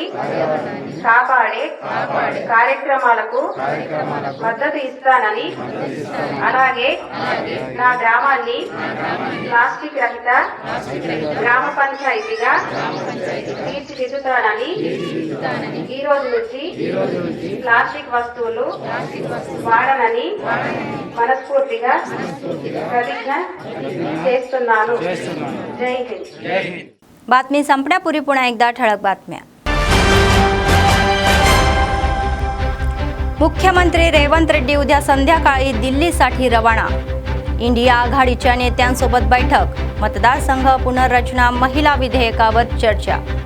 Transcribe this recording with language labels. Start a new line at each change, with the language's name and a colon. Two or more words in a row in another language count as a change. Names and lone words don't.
Telugu: కాపాడే కార్యక్రమాలకు మద్దతు ఇస్తానని, అలాగే నా గ్రామాన్ని ప్లాస్టిక్ రహిత గ్రామ పంచాయతీగా తీర్చిదిద్దుతానని ఈ రోజు నుంచి ప్లాస్టిక్ వస్తువులు వాడనని మనస్ఫూర్తిగా ప్రతిజ్ఞ చేస్తున్నాను.
Marathi: जय हिंद. बातमी संपण्यापूर्वी पुन्हा एकदा ठळक बातम्या. मुख्यमंत्री रेवंत रेड्डी उद्या संध्याकाळी दिल्लीसाठी रवाना. इंडिया आघाडीच्या नेत्यांसोबत बैठक. मतदारसंघ पुनर्रचना महिला विधेयकावर चर्चा.